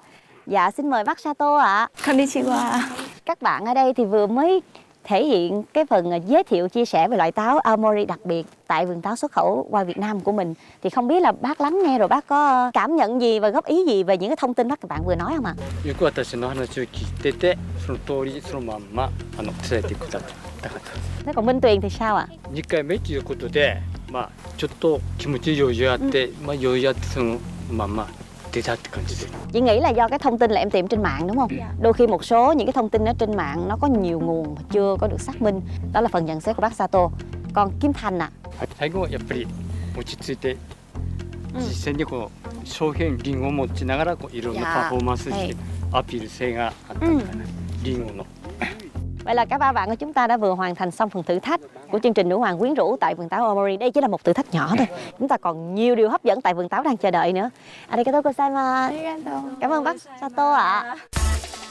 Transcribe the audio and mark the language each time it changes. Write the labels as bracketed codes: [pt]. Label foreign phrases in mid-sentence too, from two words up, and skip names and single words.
[vi] Dạ, xin mời bác Sato ạ. [ja] Konnichiwa. [vi] Các bạn ở đây thì vừa mới thể hiện cái phần giới thiệu chia sẻ về loại táo Aomori đặc biệt tại vườn táo xuất khẩu qua Việt Nam của mình. Thì không biết là bác lắng nghe rồi bác có cảm nhận gì và góp ý gì về những cái thông tin bác các bạn vừa nói không ạ? [ja] よく私の話を聞いてて、その通りそのまんま伝えてくださった方。 [vi] Thế còn Minh Tuyền thì sao ạ? [ja] 2 回目ということで、ちょっと気持ち余裕あって、余裕あってそのまんま出たって感じで。 [vi] Chị nghĩ là do cái thông tin là em tìm trên mạng đúng không? Đôi khi một số những cái thông tin ở trên mạng nó có nhiều nguồn mà chưa có được xác minh. Đó là phần nhận xét của bác Sato. Còn Kim Thành ạ? [ja] 最後はやっぱり落ち着いて、実際にこう商品リンゴを持ちながらこういろんなパフォーマンスしてアピール性があったのかな。リンゴの。 [vi] Vậy là cả ba bạn của chúng ta đã vừa hoàn thành xong phần thử thách của chương trình Nữ Hoàng Quyến Rũ tại vườn táo Aomori. Đây chỉ là một thử thách nhỏ thôi. Chúng ta còn nhiều điều hấp dẫn tại vườn táo đang chờ đợi nữa. [ja] ありがとうございます. [vi] Cảm ơn bác Sato ạ.